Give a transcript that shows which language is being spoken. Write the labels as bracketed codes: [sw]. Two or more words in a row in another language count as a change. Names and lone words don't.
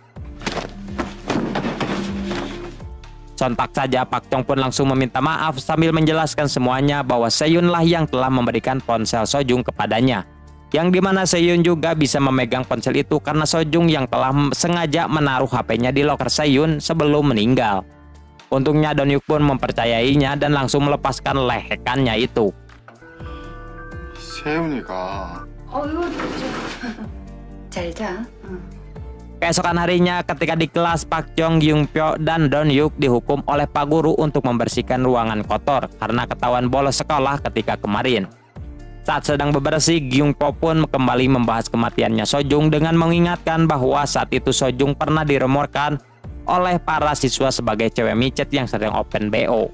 [id] Sontak saja Pak Chong pun langsung meminta maaf sambil menjelaskan semuanya bahwa Seyun lah yang telah memberikan ponsel Sojung kepadanya. Yang dimana Seyun juga bisa memegang ponsel itu karena Sojung yang telah sengaja menaruh HP-nya di loker Seyun sebelum meninggal. Untungnya Don Hyuk pun mempercayainya dan langsung melepaskan lehekannya itu. [ko] 세윤이가 잘 자. [id] Keesokan harinya ketika di kelas, Pak Chong, Gyung Pyo, dan Don Hyuk dihukum oleh Pak Guru untuk membersihkan ruangan kotor karena ketahuan bolos sekolah ketika kemarin. Saat sedang bebersih, Gyung Po pun kembali membahas kematiannya Sojung dengan mengingatkan bahwa saat itu Sojung pernah dirumorkan oleh para siswa sebagai cewek micet yang sering [en] open BO.